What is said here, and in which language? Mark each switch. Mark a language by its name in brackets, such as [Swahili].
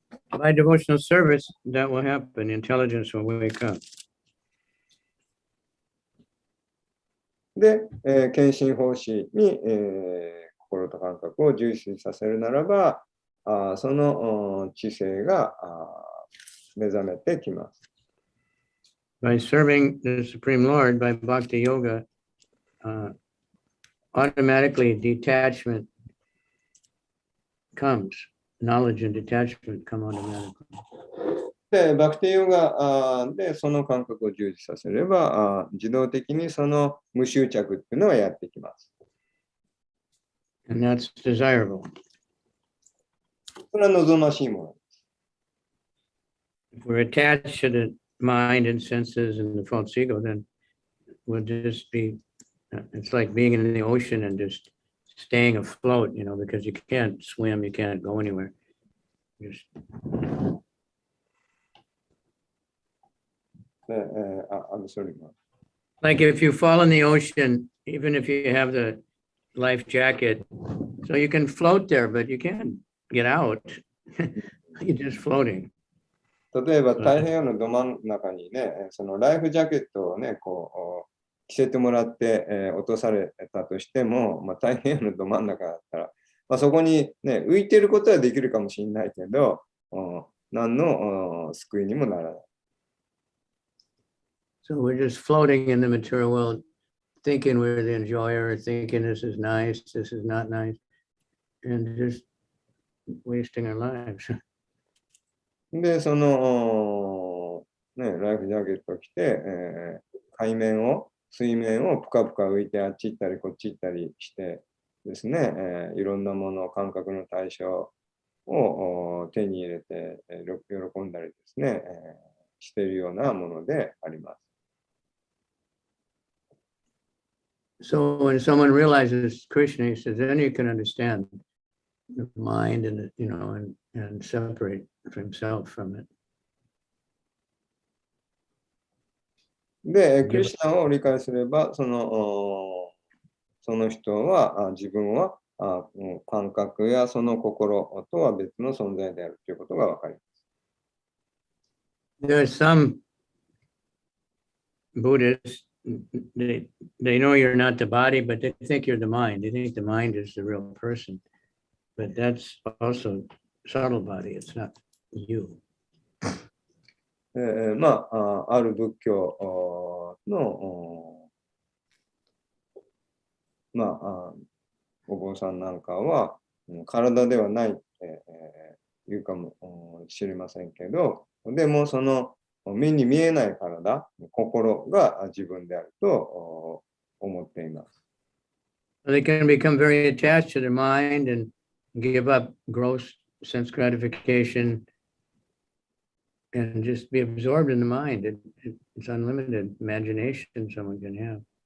[English] By devotional service, that will happen. Intelligence will wake up. [Japanese] で、献身奉仕に、心と感覚を重視させるならば、その知性が目覚めてきます。 [English] by serving the Supreme Lord by Bhakti Yoga, automatically detachment comes. Knowledge and detachment come automatically. [Japanese] で、バクティヨガでその感覚を従事させれば、自動的にその無執着っていうのはやってきます。 [English] And that's desirable. [Japanese] それは望ましいもの。 [English] If we're attached to the mind and senses and the false ego, then we'll just be, it's like being in the ocean and just staying afloat, you know, because you can't swim, you can't go anywhere. Just... I'm sorry. Like if you fall in the ocean, even if you have the life jacket, so you can float there, but you can't get out. You're just floating. [Japanese] 例えば太平洋のど真ん中にね、そのライフジャケットをね、こう着せてもらって、落とされたとしても、太平洋のど真ん中だったら、そこにね、浮いてることはできるかもしれないけど、何の救いにもならない。 [English] So we're just floating in the material world, thinking we're the enjoyer, thinking this is nice, this is not nice, and just wasting our lives. [Japanese] で、その、ね、ライフジャケットを着て、海面を、水面をぷかぷか浮いてあっち行ったりこっち行ったりしてですね、いろんなもの、感覚の対象を手に入れて、喜んだりですね、しているようなものであります。 [English] So when someone realizes Krishna, he says, then you can understand the mind and, you know, and separate himself from it. [Japanese] で、クリシュナを理解すれば、その人は、自分は感覚やその心とは別の存在であるということがわかります。 [English] There are some Buddhists, they know you're not the body, but they think you're the mind. They think the mind is the real person. But that's also subtle body. It's not you. [Japanese] ある仏教のお坊さんなんかは体ではないって言うかもしれませんけど、でもその目に見えない体、心が自分であると思っています。 [English] They can become very attached to their mind and give up gross sense gratification and just be absorbed in the mind. It's unlimited imagination someone can have.